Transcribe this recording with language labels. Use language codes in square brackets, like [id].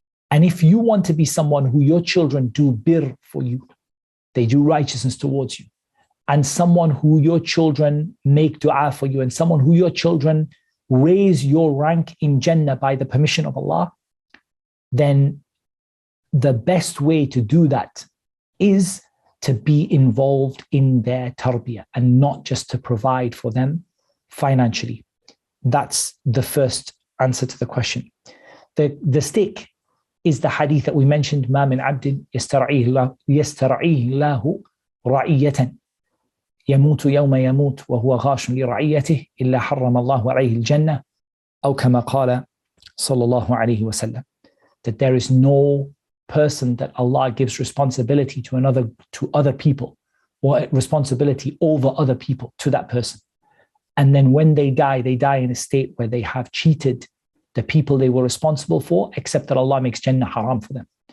[en] And if you want to be someone who your children do birr for you, they do righteousness towards you, and someone who your children make dua for you, and someone who your children raise your rank in Jannah by the permission of Allah, then the best way to do that is to be involved in their tarbiyah and not just to provide for them financially. That's the first answer to the question. The stick is the hadith that we mentioned, [ar] ما من عبد يسترعيه الله رعية يموت يوم يموت وهو غاش لرعيته إلا حرم الله عليه الجنة أو كما قال صلى الله عليه وسلم. [en] That there is no person that Allah gives responsibility to other people, or responsibility over other people to that person. And then when they die in a state where they have cheated the people they were responsible for, except that Allah makes Jannah haram for them.